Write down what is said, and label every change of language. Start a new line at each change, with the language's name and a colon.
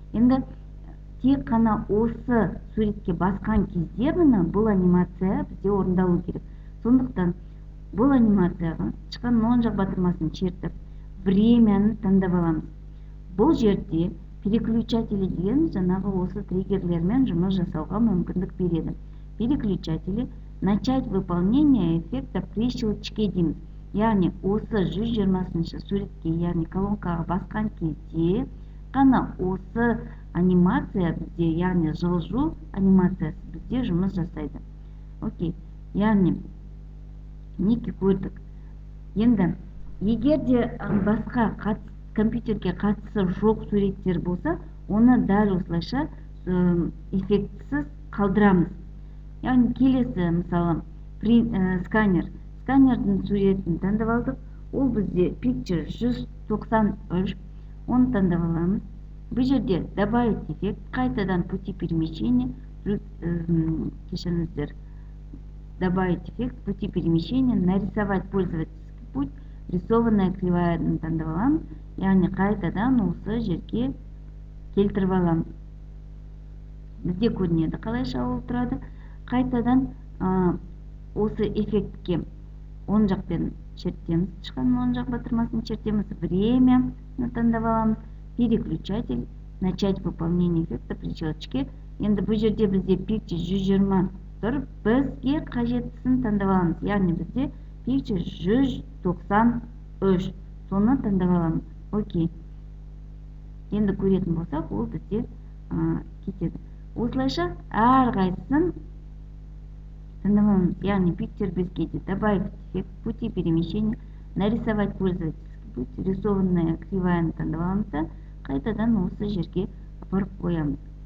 Kazakh: Енді тек қана осы суретке басқан кезде ғана бұл анимация бізде орындалу керек. Сондықтан бұл анимацияға шыққан оң жақ батырмасын чертіп, времяны таңдап аламыз. Бұл жерде переключатели деген жаңағы осы триггерлермен жұмыс жасауға мүмкіндік береді.
Russian: Переключатели начать выполнение эффекта при щелчке
Kazakh: дейміз. Яғни осы 120-шы суретке, яғни колонкаға басқан кезде қана осы анимация бізде, яғни жылжу анимациясы бізде жұмыс жасайды. Окей, яғни неке көрдік. Енді егер де басқа компьютерге қатысы жоқ суреттер болса, оны дәл осылайша эффектсіз қалдырамыз. Яғни келесі, мысалы, сканер. Сканердің суретін таңдап алдық. Ол бізде picture 193. Оны таңдап аламыз. Бұл жерде
Russian: добавить эффект,
Kazakh: қайтадан
Russian: пути перемещения,
Kazakh: кешіріңіздер,
Russian: добавить эффект, пути перемещения, нарисовать пользовательский путь, рисованная криваяны
Kazakh: таңдап аламыз. Яғни қайтадан осы жерге келтіріп аламыз. Бізде көрінеді қалайша ол тұрады. Қайтадан осы эффектке оң жақпен чертеміз. Шыққан оң жақ батырмасын чертеміз. Время таңдап аламыз.
Russian: Переключатель, начать выполнение эффекта при щелчке.
Kazakh: Енді бұл жерде бізде picture 120 тұр. Бізге қажеттісін таңдап аламыз. Яғни бізде picture 193. Соны таңдап аламыз. Окей. Енді көретін болсақ, ол бізде кетеді. Осылайша әрқайсысын таңдап аламыз. Яғни picture бізге де
Russian: добавить эффект, пути перемещения, нарисовать пользовательский путь, рисованная криваяны
Kazakh: таңдап аламыз да, қайтадан осы жерге апарып қоямыз.